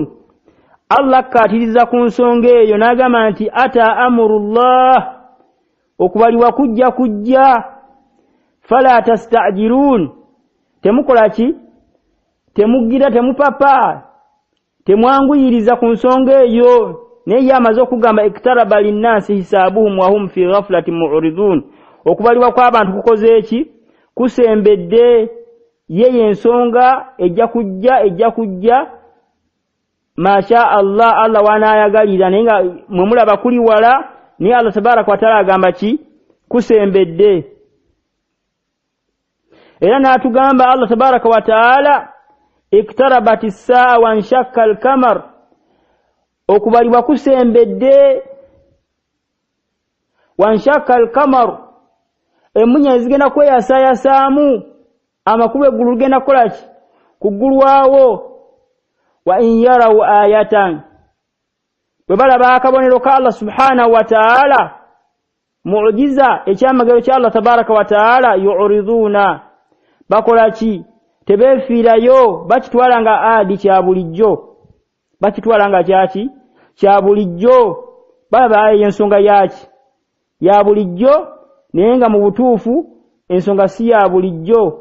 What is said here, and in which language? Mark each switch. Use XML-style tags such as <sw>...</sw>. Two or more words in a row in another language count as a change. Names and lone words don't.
<lg>Allah katiriza ku nsonga eyo n'agamba nti</lg> <ar>أتى أمر الله,</ar> <lg>okubalibwa kujja,</lg> <ar>فلا تستعجلون,</ar> <lg>temukola ki? Temugira, temupapa, temwanguyiriza ku nsonga eyo. Naye amaze okugamba</lg> <ar>اقترب للناس حسابهم وهم في غفلة معرضون,</ar> <lg>okubalibwa kw'abantu kukoze eki? Kusembedde. Ye ensonga ejja kujja</lg> <ar>ما شاء الله</ar> <lg>wanayagalira, naye nga mwe mulaba kuli wala, naye</lg> <ar>الله تبارك وتعالى</ar> <lg>agamba ki? Kusembedde. Era n'atugamba</lg> <ar>الله تبارك وتعالى اقتربت الساعة وانشق القمر,</ar> <lg>okubalibwa kusembedde.</lg> <ar>وانشق القمر,</ar> <lg>emunya zigenda kweyasayasaamu, amakubo eggulu ligenda kukola ki? Kuggulwawo.</lg> <ar>وإن يروا آية,</ar> <lg>bwe balaba akabonero ka</lg> <ar>الله سبحانه وتعالى,</ar> <lg>mu'jiza ekyamagero kya</lg> <ar>الله تبارك وتعالى,</ar> <lg>yu'riduna, bakola ki? Tebeefiirayo, bakitwala nga adi kya bulijjo, bakitwala nga kyaki? Kya bulijjo. Balaba ensonga yaki? Ya bulijjo, naye nga mu butuufu ensonga si ya bulijjo.</lg>